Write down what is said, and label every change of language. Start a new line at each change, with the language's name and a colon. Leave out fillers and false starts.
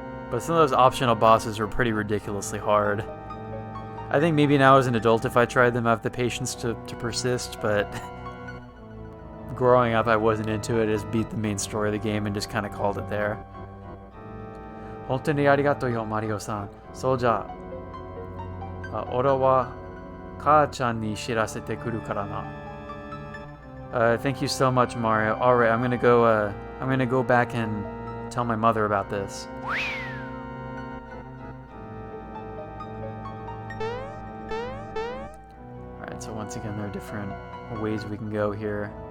English: But some of those optional bosses were pretty ridiculously hard. I think maybe now as an adult, if I tried them, I have the patience to persist, but growing up I wasn't into it. I just beat the main story of the game and just kind of called it there.
Japanese: 本当にありがとうよ、マリオさん。そうじゃ。俺は母ちゃんに知らせてくるからな。
English: Thank you so much, Mario. Alright, I'm gonna go back and tell my mother about this. Alright, so once again, there are different ways we can go here.